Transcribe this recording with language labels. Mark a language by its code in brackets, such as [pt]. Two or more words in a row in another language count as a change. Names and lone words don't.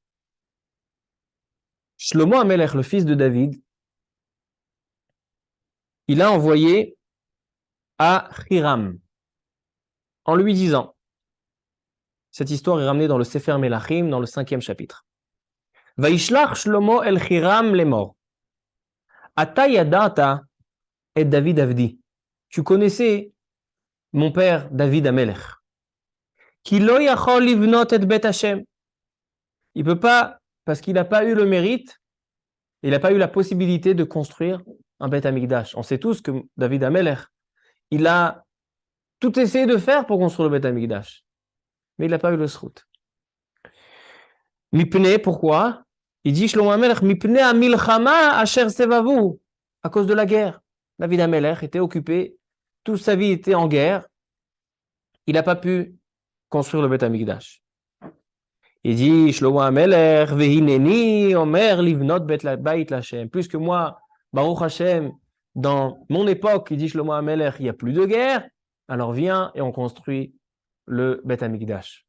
[fr] Shlomo Amelech, le fils de David, il a envoyé à Hiram en lui disant, cette histoire est ramenée dans le Sefer Melachim, dans le 5e chapitre. [he] וישלח שלמה אל חירם לאמר. אתה ידעת את דוד עבדי. [fr] Tu connaissais mon père David Amelech. [he] כי לא יכול לבנות את בית השם. [fr] Il peut pas, parce qu'il n'a pas eu le mérite, il n'a pas eu la possibilité de construire un [he] בית המקדש. [fr] On sait tous que David Amelech, il a tout essayé de faire pour construire le [he] בית המקדש. [fr] Mais il n'a pas eu le srout. Mipne, pourquoi? Il dit Shlomo HaMelech, [he] מפני המלחמה אשר סבבו, [fr] à cause de la guerre. David HaMelech était occupé, toute sa vie était en guerre. Il n'a pas pu construire le [he] בית המקדש. [fr] Il dit Shlomo HaMelech, [he] והנני אומר לבנות בית לשם. [fr] Plus que moi, [he] ברוך השם, [fr] dans mon époque, il dit Shlomo HaMelech, il n'y a plus de guerre, alors viens et on construit le [he] בית המקדש.